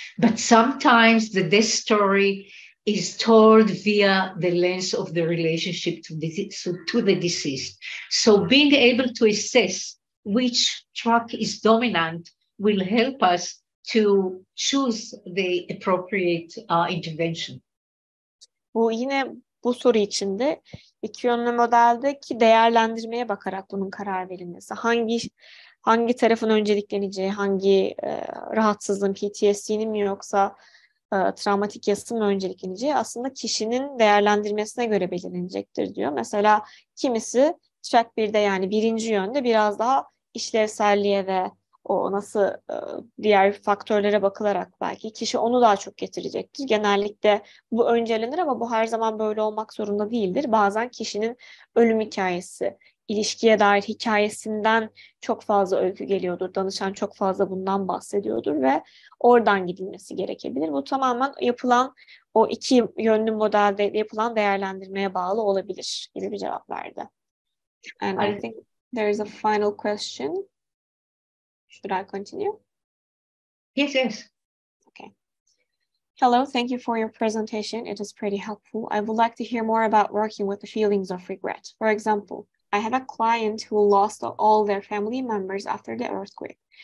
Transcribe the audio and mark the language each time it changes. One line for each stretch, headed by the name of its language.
English: But sometimes the death story is told via the lens of the relationship to the deceased. So being able to assess which track is dominant will help us to choose the appropriate intervention.
Turkish: Bu yine bu soru içinde iki yönlü modeldeki değerlendirmeye bakarak bunun karar verilmesi. Hangi tarafın öncelikleneceği, hangi rahatsızlığın, PTSD'nin mi yoksa travmatik yasın mı öncelikleneceği aslında kişinin değerlendirmesine göre belirlenecektir diyor. Mesela kimisi track 1'de yani birinci yönde biraz daha işlevselliğe ve o nasıl diğer faktörlere bakılarak belki kişi onu daha çok getirecektir. Genellikle bu öncelenir ama bu her zaman böyle olmak zorunda değildir. Bazen kişinin ölüm hikayesi, ilişkiye dair hikayesinden çok fazla öykü geliyordur. Danışan çok fazla bundan bahsediyordur ve oradan gidilmesi gerekebilir. Bu tamamen yapılan o iki yönlü modelde yapılan değerlendirmeye bağlı olabilir gibi bir cevap verdi.
English: And I think there is a final question. Should I continue? Yes, yes. Okay. Hello, thank you for your presentation. It is pretty helpful. I would like to hear more about working with the feelings of regret. For example, I have a client who lost all their family members after the earthquake.